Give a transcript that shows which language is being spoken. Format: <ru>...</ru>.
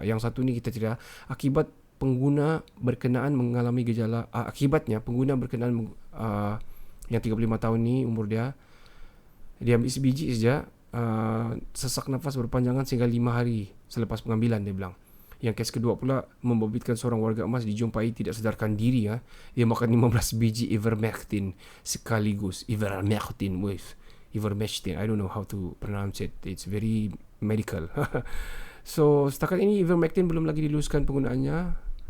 <ms>Yang satu ni kita cerita, akibat pengguna berkenaan mengalami gejala, akibatnya pengguna berkenaan yang 35 tahun ni umur dia ambil sebiji saja, sesak nafas berpanjangan sehingga 5 hari selepas pengambilan, dia bilang. Yang kes kedua pula membabitkan seorang warga emas dijumpai tidak sedarkan diri. Dia makan 15 biji Ivermectin sekaligus.</ms> <en>Ivermectin, I don't know how to pronounce it. It's very medical.</en> <ms>So setakat ini Ivermectin belum lagi diluluskan penggunaannya.</ms>